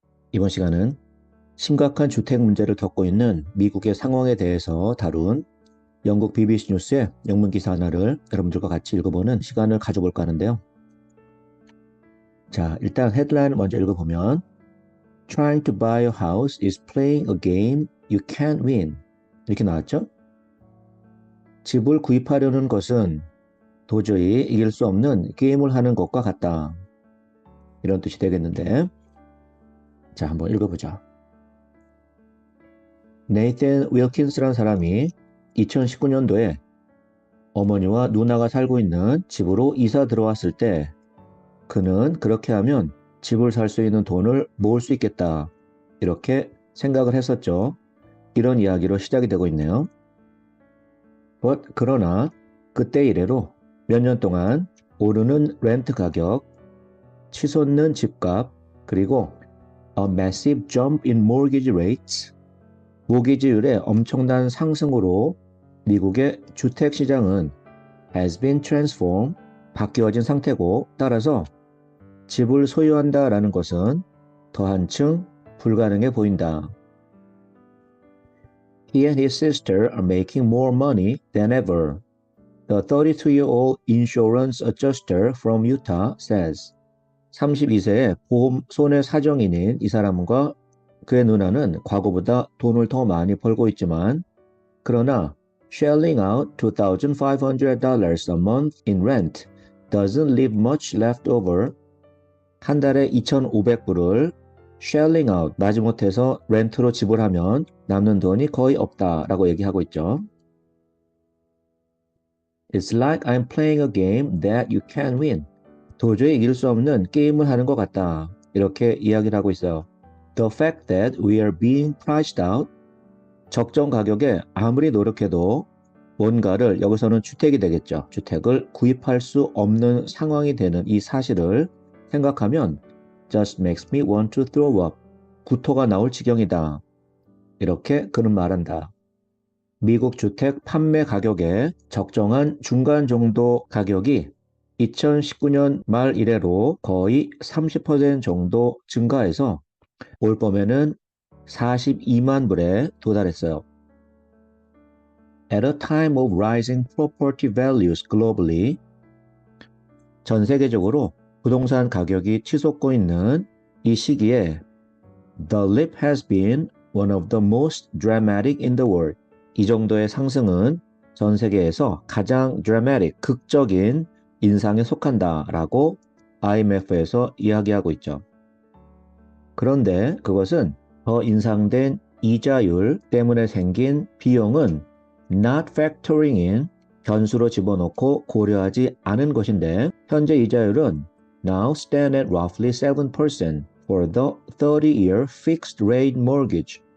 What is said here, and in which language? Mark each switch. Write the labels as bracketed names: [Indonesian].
[Korean] 이번 시간은 심각한 주택 문제를 겪고 있는 미국의 상황에 대해서 다룬 영국 BBC 뉴스의 영문 기사 하나를 여러분들과 같이 읽어보는 시간을 가져볼까 하는데요. 자, 일단 헤드라인을 먼저 읽어보면 [English] Trying to buy a house is playing a game you can't win. [Korean] 이렇게 나왔죠? 집을 구입하려는 것은 도저히 이길 수 없는 게임을 하는 것과 같다. 이런 뜻이 되겠는데, 자, 한번 읽어보자. 네이튼 윌킨스라는 사람이 2019년도에 어머니와 누나가 살고 있는 집으로 이사 들어왔을 때 그는 그렇게 하면 집을 살 수 있는 돈을 모을 수 있겠다. 이렇게 생각을 했었죠. 이런 이야기로 시작이 되고 있네요. 그러나 그때 이래로 몇 년 동안 오르는 렌트 가격, 치솟는 집값, 그리고 [English] a massive jump in mortgage rates, [Korean] 모기지율의 엄청난 상승으로 미국의 주택 시장은 [English] has been transformed, [Korean] 바뀌어진 상태고 따라서 집을 소유한다라는 것은 더 한층 불가능해 보인다. [English] He and his sister are making more money than ever. The 32-year-old insurance adjuster from Utah says. [Korean] 32세의 보험 손해 사정인인 이 사람과 그의 누나는 과거보다 돈을 더 많이 벌고 있지만 그러나 [English] shelling out $2,500 a month in rent doesn't leave much left over. [Korean] 한 달에 2,500불을 [English] shelling out, [Korean] 마지못해서 렌트로 지불하면 남는 돈이 거의 없다라고 얘기하고 있죠. [English] It's like I'm playing a game that you can't win. [Korean] 도저히 이길 수 없는 게임을 하는 것 같다. 이렇게 이야기를 하고 있어요. [English] The fact that we are being priced out, [Korean] 적정 가격에 아무리 노력해도 뭔가를, 여기서는 주택이 되겠죠. 주택을 구입할 수 없는 상황이 되는 이 사실을 생각하면 [English] just makes me want to throw up. [Korean] 구토가 나올 지경이다. 이렇게 그는 말한다. 미국 주택 판매 가격의 적정한 중간 정도 가격이 2019년 말 이래로 거의 30% 정도 증가해서 올 봄에는 42만 불에 도달했어요. [English] At a time of rising property values globally, [Korean] 전 세계적으로 부동산 가격이 치솟고 있는 이 시기에 [English] The leap has been one of the most dramatic in the world. [Korean] 이 정도의 상승은 전 세계에서 가장 dramatic, 극적인 인상에 속한다라고 IMF에서 이야기하고 있죠. 그런데 그것은 더 인상된 이자율 때문에 생긴 비용은 [English] not factoring in, [Korean] 변수로 집어넣고 고려하지 않은 것인데 현재 이자율은 [English] now stand at roughly 7% for the 30-year fixed rate mortgage.